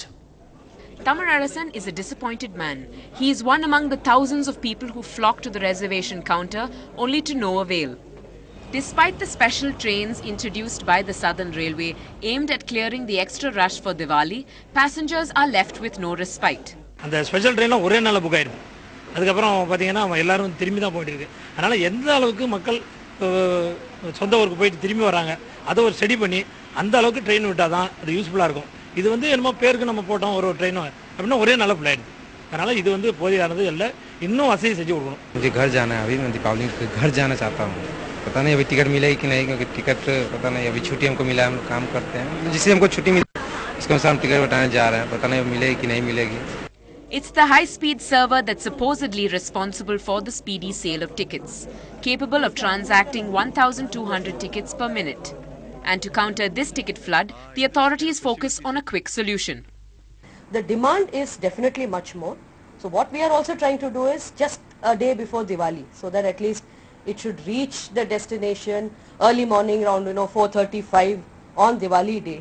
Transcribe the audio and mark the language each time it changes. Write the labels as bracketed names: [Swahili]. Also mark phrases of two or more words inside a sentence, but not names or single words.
[English] Thamarasan is a disappointed man. He is one among the thousands of people who flock to the reservation counter only to no avail. Despite the special trains introduced by the Southern Railway aimed at clearing the extra rush for Diwali, passengers are left with no respite. And the special train is [Tamil] ஒரே நாள்ல புக் ஆயிடும். அதுக்கப்புறம் பாத்தீங்கன்னா எல்லாரும் திரும்பி தான் போயிட்டு இருக்கு. அதனால எந்த அளவுக்கு மக்கள் சொந்த ஊருக்கு போயிட்டு திரும்பி வராங்க அதை ஒரு ஸ்டடி பண்ணி அந்த அளவுக்கு ட்ரெயின் விட்டா தான் அது யூஸ்ஃபுல்லா இருக்கும். இது வந்து என்னமோ பேருக்கு நம்ம போட்டோம் ஒரு ட்ரெயின் அப்படினா ஒரே நாள்ல ஃபுல் ஆயிடுது. அதனால இது வந்து போதியானது இல்ல. இன்னும் வசதி செஞ்சு கொடுக்கணும். [Hindi] मुझे घर जाना है, अभी मैं दीपावली पे घर जाना चाहता हूँ. पता नहीं अभी टिकट मिलेगी कि नहीं, क्योंकि टिकट पता नहीं अभी छुट्टी हमको मिला है, हम लोग काम करते हैं, जिससे हमको छुट्टी मिली उसके अनुसार हम टिकट बताने जा रहे हैं, पता नहीं मिलेगी कि नहीं मिलेगी. [English] It's the high-speed server that's supposedly responsible for the speedy sale of tickets, capable of transacting 1,200 tickets per minute. And to counter this ticket flood, the authorities focus on a quick solution. The demand is definitely much more. So what we are also trying to do is just a day before Diwali, so that at least it should reach the destination early morning around 4:35 on Diwali day.